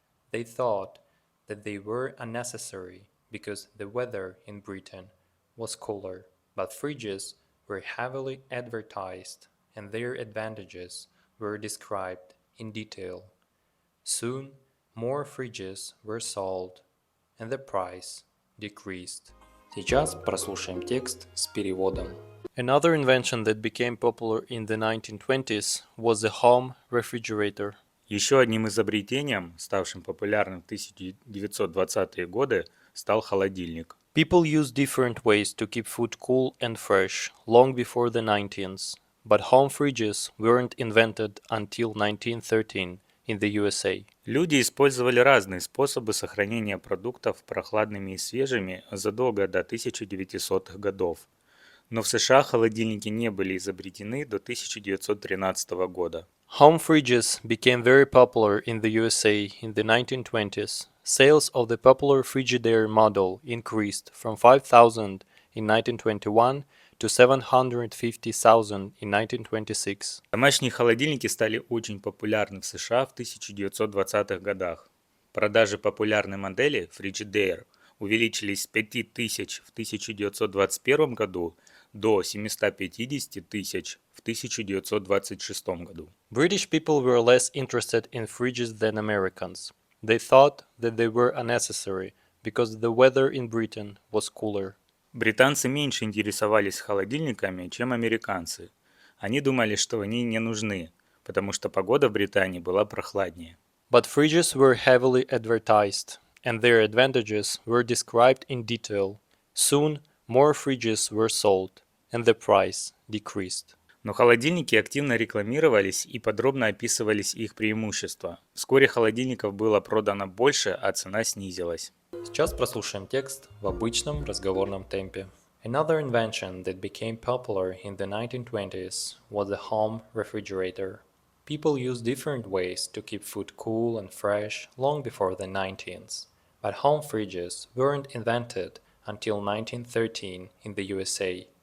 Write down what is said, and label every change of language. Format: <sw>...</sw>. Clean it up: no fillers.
<en>They thought that they were unnecessary because the weather in Britain was cooler, but fridges were heavily advertised and their advantages were described in detail. Soon, more fridges were sold, and the price decreased.</en> <ru>Сейчас прослушаем текст с переводом.</ru> <en>Another invention that became popular in the 1920s was the home refrigerator.</en> <ru>Еще одним изобретением, ставшим популярным в 1920-е годы, стал холодильник.</ru> <en>People used different ways to keep food cool and fresh long before the 19s, but home fridges weren't invented until 1913 in the USA.</en> <ru>Люди использовали разные способы сохранения продуктов прохладными и свежими задолго до 1900-х годов. Но в США холодильники не были изобретены до 1913 года.</ru> <en>Home fridges became very popular in the USA in the 1920s. Sales of the popular Frigidaire model increased from 5,000 in 1921 to 750,000 in 1926.</en> <ru>Домашние холодильники стали очень популярны в США в 1920-х годах. Продажи популярной модели Frigidaire увеличились с 5000 в 1921 году до 750 тысяч в 1926 году.</ru> <en>British people were less interested in fridges than Americans. They thought that they were unnecessary because the weather in Britain was cooler.</en> <ru>Британцы меньше интересовались холодильниками, чем американцы. Они думали, что они не нужны, потому что погода в Британии была прохладнее.</ru> <en>But fridges were heavily advertised, and their advantages were described in detail. Soon, more fridges were sold, and the price decreased.</en> <ru>Но холодильники активно рекламировались и подробно описывались их преимущества. Вскоре холодильников было продано больше, а цена снизилась. Сейчас прослушаем текст в обычном разговорном темпе.</ru> <en>Another invention that became popular in the 1920s was the home refrigerator. People used different ways to keep food cool and fresh long before the 19s, but home fridges weren't invented until 1913 in the USA.</en>